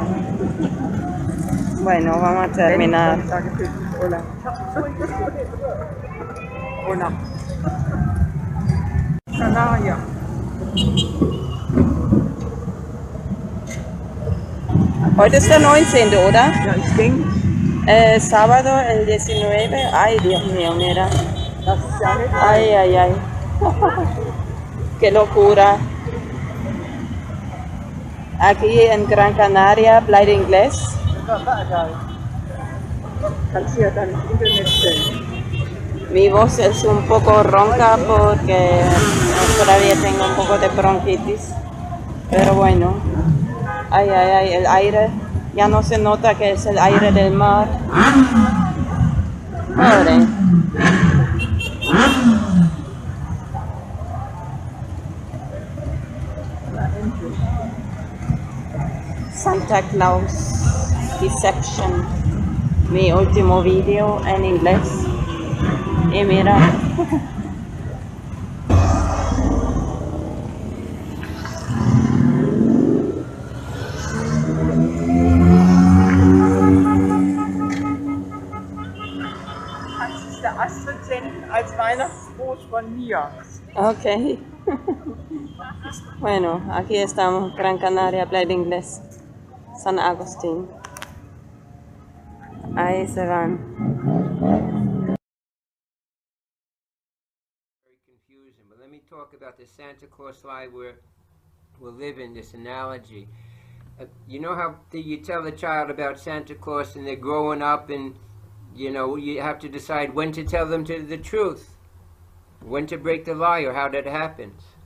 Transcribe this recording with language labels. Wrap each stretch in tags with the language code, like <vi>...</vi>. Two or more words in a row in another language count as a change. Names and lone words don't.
<es>Bueno, vamos a terminar. Hola. Hola. Canaria.</es> <de>Heute ist der 19., oder? Ja, ich denke,</de> <es>Sábado, el 19. Ay, Dios mío, mira.</es> <de>das ist ja nicht</de> <es>Ay, ay, ay. Qué locura. Aquí en Gran Canaria, Playa Inglés.</es> <de>Kannst du ja dann ins Internet stellen.</de> <es>Mi voz es un poco ronca porque todavía tengo un poco de bronquitis. Pero bueno. Ay, ay, ay, el aire. Ya no se nota que es el aire del mar. Pobre. SantaClaus Deception. Mi último video en inglés. Y mira.</es> <de>Das ist der Astrid senden als Weihnachtsgruß von mir. Ok.</de> <es>Bueno, aquí estamos, Gran Canaria, Playa Inglés, San Agustín. Ahí se van.</es> <en>Very confusing, but let me talk about the Santa Claus life we're living, this analogy. You know how you tell the child about Santa Claus and they're growing up and, you know, you have to decide when to tell them the truth, when to break the lie or how that happens.</en>